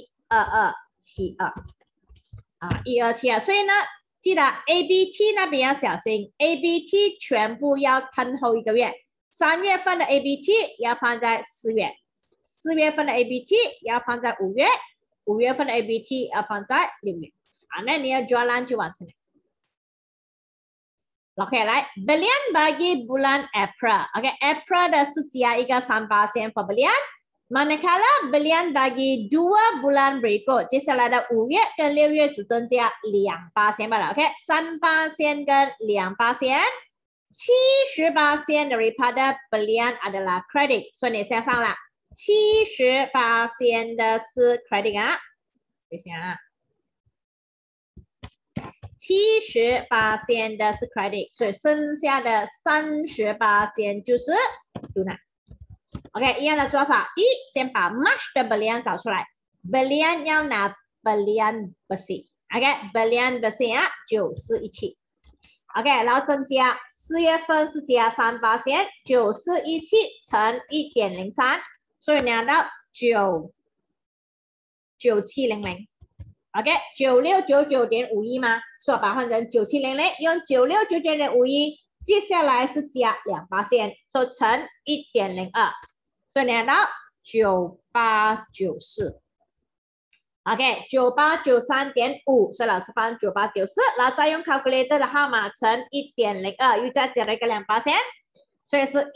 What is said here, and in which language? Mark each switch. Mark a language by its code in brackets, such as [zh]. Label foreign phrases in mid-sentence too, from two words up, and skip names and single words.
[zh] 12272。1272，所以呢，记得 ABT 那边要小心 ，ABT 全部要吞后1个月。3月份的 ABT 要放在4月，4月份的 ABT 要放在5月，5月份的 ABT 要放在6月。那你要 jualan 就完成了。OK， 来 [ms] belian bagi bulan April。 [zh] OK， April 的是加一个3% for belian， [ms] Manakala belian bagi 2 bulan berikut, [zh] 接下来的5月跟6月只增加2%罢了 ，OK， 3% 跟2%， [ms] 70% daripada belian adalah kredit， [zh] 所以你先放了 70% 的是 kredit 啊，等一下啊。70% 的是 credit， 所以剩下的30% 就是 tunai。OK， 一样的做法，第一，先把 March 的 belian 找出来 ，belian 要拿 [ms] belian bersih， [zh] OK， [ms] belian bersih [zh] 啊，941.7，OK， 然后增加4月份是加3%， 941.7乘 1.03， 所以拿到9700。OK， 9699.51吗？所以把它换成9700，用9699.51，接下来是加2%，所以乘 1.02， 所以拿到9894。OK， 9893.5， 所以老师放9894，然后再用 calculator 的号码乘 1.02， 又再加了一个2%，所以是